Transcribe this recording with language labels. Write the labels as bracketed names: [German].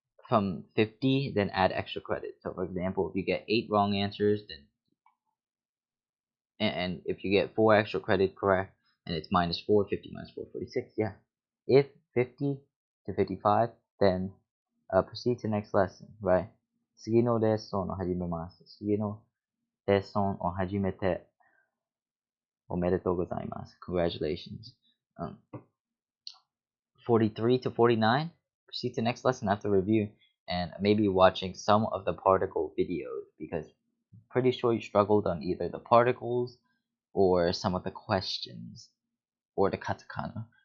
[English] From 50, then add extra credit. So, for example, if you get 8 wrong answers, then and if you get 4 extra credit correct, and it's minus 4, 50 minus 4, 46. Yeah. If 50 to 55, then proceed to next lesson, right? [Japanese] 次のレッスンを始めます。次のレッスンを始めておめでとうございます。 [English] Congratulations. 43 to 49, proceed to next lesson after review and maybe watching some of the particle videos, because I'm pretty sure you struggled on either the particles or some of the questions or the katakana.